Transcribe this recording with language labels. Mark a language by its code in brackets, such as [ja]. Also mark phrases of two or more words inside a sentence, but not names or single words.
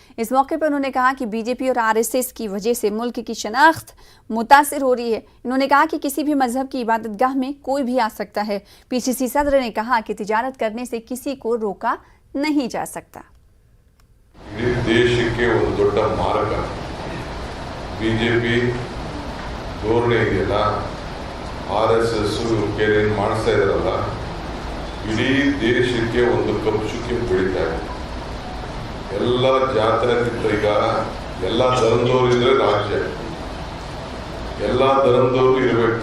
[hi] इस मौके पर उन्होंने कहा कि बीजेपी और आरएसएस की वजह से मुल्क की शनाख्त मुतासिर हो रही है। उन्होंने कहा कि किसी भी मजहब की इबादतगाह में कोई भी आ सकता है। पीसीसी सदर ने कहा कि तिजारत करने से किसी को रोका नहीं जा सकता। देश के [kn] ಬಿಜೆಪಿ ಧೋರಣೆ ಇದೆಯಲ್ಲ, RSS ಏನು ಮಾಡಿಸ್ತಾ ಇದಾರಲ್ಲ, ಇಡೀ ದೇಶಕ್ಕೆ ಒಂದು ಕಪ್ಪು ಚುಕ್ಕಿ ಬೆಳೀತಾ ಇದೆ। ಎಲ್ಲ ಜಾತ್ಯತೀತ, ಈಗ ಎಲ್ಲ ಧರ್ಮದವರು ಇದ್ರೆ ರಾಜ್ಯ, ಎಲ್ಲ ಧರ್ಮದವರು ಇರಬೇಕು।